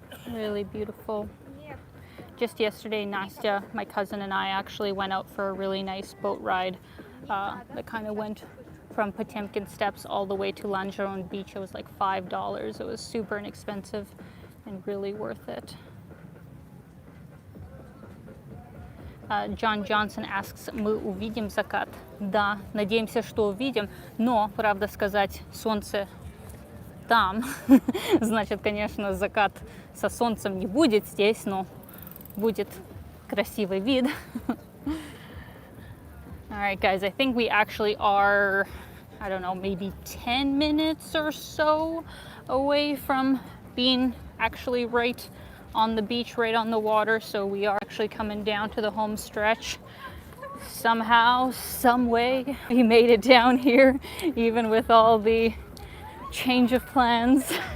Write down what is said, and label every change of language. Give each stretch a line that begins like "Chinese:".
English: Really beautiful. Just yesterday, Nastya, my cousin, and I actually went out for a really nice boat ride that kind of went from Potemkin Steps all the way to Langeron Beach. It was like $5. It was super inexpensive and really worth it. John Johnson asks,
Russian: мы увидим закат? Да, надеемся, что увидим, но, правда сказать, солнце там. Значит, конечно, закат со солнцем не будет здесь, но будет красивый вид.
English: All right, guys, I think we actually are, I don't know, maybe 10 minutes or so away from being actually right on the beach, right on the water. So we are actually coming down to the home stretch. Somehow, some way, we made it down here, even with all the change of plans.